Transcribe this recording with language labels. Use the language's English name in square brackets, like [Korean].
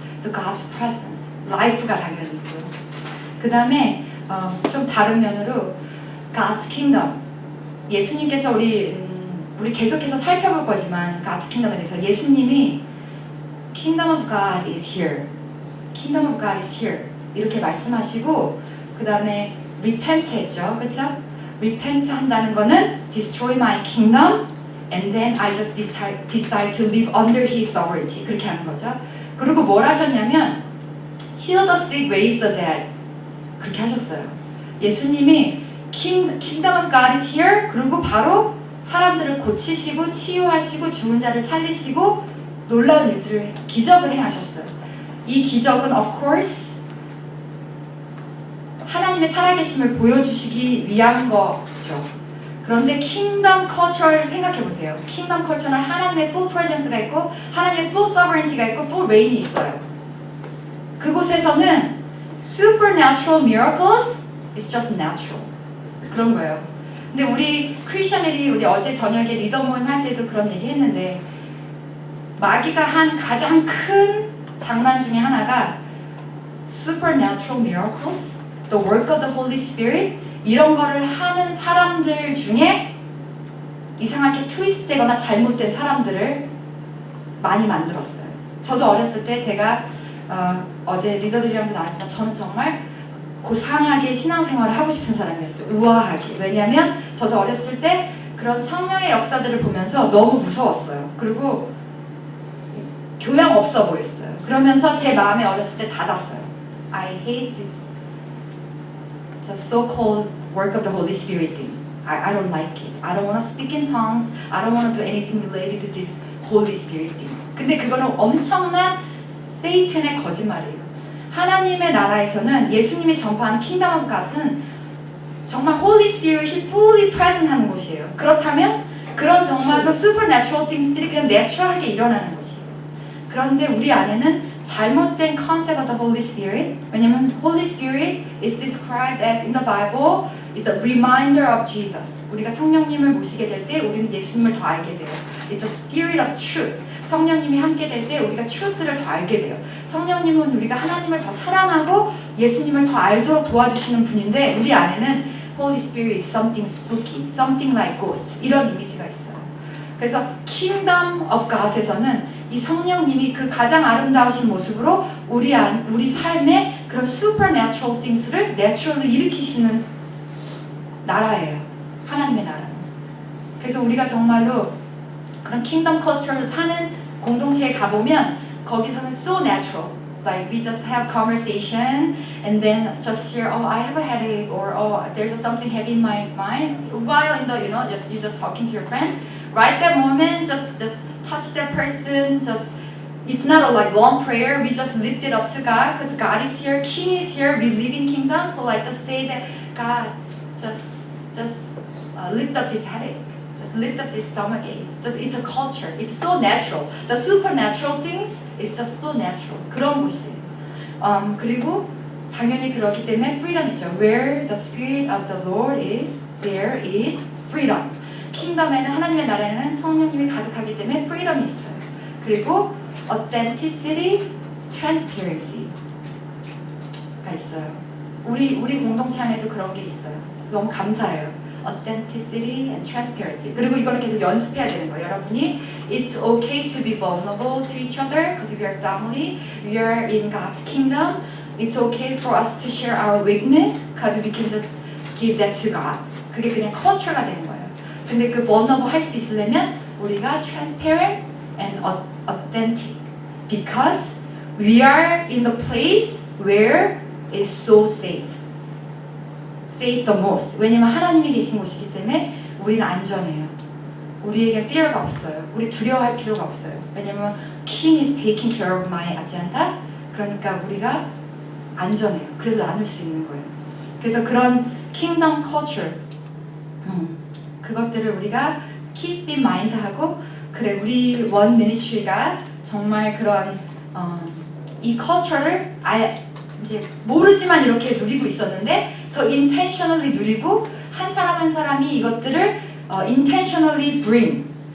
[Korean] 그래서 God's presence, life가 당연히 있고요. 그 다음에 좀 다른 면으로 God's kingdom, 예수님께서 우리 계속해서 살펴볼 거지만 God's kingdom에 대해서 예수님이 [English] Kingdom of God is here, [Korean] Kingdom of God is here 이렇게 말씀하시고 그 다음에 repent 했죠, 그렇죠? [English] repent [Korean] 한다는 거는 [English] destroy my kingdom and then I just decide to live under His sovereignty [Korean] 그렇게 하는 거죠. 그리고 뭘 하셨냐면 [English] heal the sick, raise the dead [Korean] 그렇게 하셨어요. 예수님이 [English] Kingdom of God is here [Korean] 그리고 바로 사람들을 고치시고 치유하시고 죽은 자를 살리시고 놀라운 일들을 기적을 행하셨어요. 이 기적은 of course 하나님의 살아계심을 보여주시기 위한 거죠. 그런데 킹덤 컬처를 생각해 보세요. 킹덤 컬처는 하나님의 full presence가 있고 하나님의 full sovereignty가 있고 full reign이 있어요. 그곳에서는 [English] supernatural miracles is just natural [Korean] 그런 거예요. 근데 우리 크리스천들이 우리 어제 저녁에 리더 모임 할 때도 그런 얘기 했는데 마귀가 한 가장 큰 장난 중에 하나가 [English] supernatural miracles, the work of the Holy Spirit [Korean] 이런 거를 하는 사람들 중에 이상하게 트위스트되거나 잘못된 사람들을 많이 만들었어요. 저도 어렸을 때 제가 어제 리더들이랑도 나왔지만 저는 정말 고상하게 신앙생활을 하고 싶은 사람이었어요. 우아하게. 왜냐하면 저도 어렸을 때 그런 성령의 역사들을 보면서 너무 무서웠어요. 그리고 교양 없어 보였어요. 그러면서 제 마음에 어렸을 때 닫았어요. [English] I hate this just so-called work of the Holy Spirit thing. I don't like it. I don't want to speak in tongues. I don't want to do anything related to this Holy Spirit thing. [Korean] 근데 그거는 엄청난 세이탄의 거짓말이에요. 하나님의 나라에서는 예수님이 전파하는 Kingdom of God은 정말 Holy Spirit이 fully present 하는 곳이에요. 그렇다면 그런 정말로 supernatural things들이 그냥 natural하게 일어나는 것이에요. 그런데 우리 안에는 잘못된 [English] concept of the Holy Spirit [Korean] 왜냐면 [English] Holy Spirit is described as in the Bible is a reminder of Jesus. [Korean] 우리가 성령님을 모시게 될 때 우리는 예수님을 더 알게 돼요. [English] It's a spirit of truth. [Korean] 성령님이 함께 될 때 우리가 truth를 더 알게 돼요. 성령님은 우리가 하나님을 더 사랑하고 예수님을 더 알도록 도와주시는 분인데 우리 안에는 [English] Holy Spirit is something spooky, something like ghost [Korean] 이런 이미지가 있어요. 그래서 Kingdom of God에서는 이 성령님이 그 가장 아름다우신 모습으로 우리 삶에 그런 supernatural things를 naturally 일으키시는 나라예요. 하나님의 나라는. 그래서 우리가 정말로 그런 킹덤 컬처를 사는 공동체에 가보면 거기서는 [English] so natural. Like we just have conversation and then just share, oh, I have a headache or oh, there's something heavy in my mind. While in the, you're just talking to your friend. Right that moment, just touch that person. Just it's not a like long prayer. We just lift it up to God because God is here, King is here. We live in kingdom. So like just say that God, just lift up this headache. Just lift up this stomach ache. Just it's a culture. It's so natural. The supernatural things is just so natural. [Korean] 그런 곳이에요. 그리고 당연히 그렇기 때문에 freedom 있죠. [English] Where the spirit of the Lord is, there is freedom. [Korean] 킹덤에는 하나님의 나라에는 성령님이 가득하기 때문에 freedom이 있어요. 그리고 authenticity, transparency가 있어요. 우리 공동체 안에도 그런 게 있어요. 그래서 너무 감사해요. [English] authenticity and transparency. [Korean] 그리고 이거는 계속 연습해야 되는 거예요. 여러분이 [English] it's okay to be vulnerable to each other because we are family. We are in God's kingdom. It's okay for us to share our weakness because we can just give that to God. [Korean] 그게 그냥 culture가 되는 거예요. 근데 그 [English] vulnerable [Korean] 할 수 있으려면 우리가 [English] transparent and authentic because we are in the place where it's so safe. Safe the most. [Korean] 왜냐면 하나님이 계신 곳이기 때문에 우리는 안전해요. 우리에게 fear가 없어요. 우리 두려워할 필요가 없어요. 왜냐면 [English] King is taking care of my agenda. [Korean] 그러니까 우리가 안전해요. 그래서 나눌 수 있는 거예요. 그래서 그런 kingdom culture 그것들을 우리가 [English] keep in mind [Korean] 하고 그래 우리 원 미니스트리가 정말 그런 이 culture를 아예 이제 모르지만 이렇게 누리고 있었는데 더 intentionally 누리고 한 사람 한 사람이 이것들을 intentionally bring